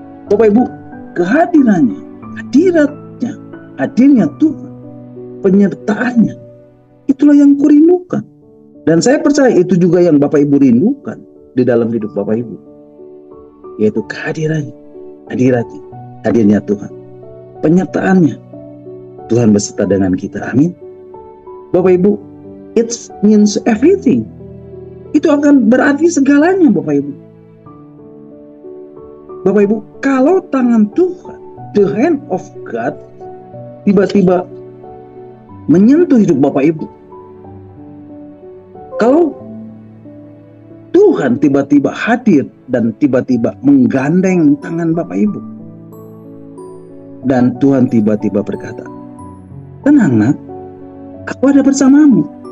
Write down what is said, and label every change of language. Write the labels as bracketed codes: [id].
[id] Bapak Ibu, kehadirannya, hadiratnya, hadirnya Tuhan, penyertaannya, itulah yang kurindukan. Dan saya percaya itu juga yang Bapak Ibu rindukan di dalam hidup Bapak Ibu, yaitu kehadirannya, hadiratnya, hadirnya Tuhan, penyertaannya, Tuhan beserta dengan kita. Amin. Bapak Ibu, [en] it means everything. [id] Itu akan berarti segalanya Bapak Ibu. Bapak Ibu, kalau tangan Tuhan, [en] the hand of God, [id] tiba-tiba menyentuh hidup Bapak Ibu, kalau Tuhan tiba-tiba hadir dan tiba-tiba menggandeng tangan Bapak Ibu, dan Tuhan tiba-tiba berkata, tenang nak, aku ada bersamamu.